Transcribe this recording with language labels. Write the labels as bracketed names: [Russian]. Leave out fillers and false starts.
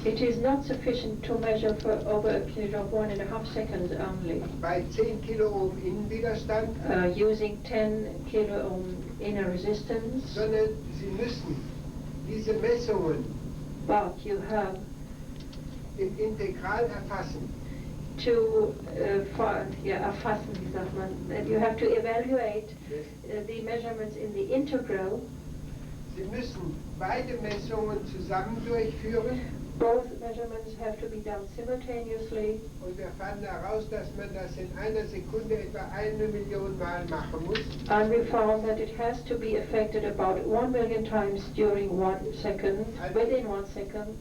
[English] it is not sufficient to measure for over a period of 1.5 seconds only, [German] bei 10 Kiloohm Innenwiderstand, [English] using 10 kilo-ohm inner resistance, [German] sondern Sie müssen diese Messungen [English] but you have [German] im Integral erfassen. [English] to [German] erfassen, wie sagt man, [English] that you have to evaluate the measurements in the integral. [German] Sie müssen beide Messungen zusammen durchführen [English] Both measurements have to be done simultaneously. [German] Und wir fanden heraus, dass man das in einer Sekunde etwa 1 Million Mal machen muss. [English] And we found that it has to be affected about 1 million times during 1 second, within 1 second.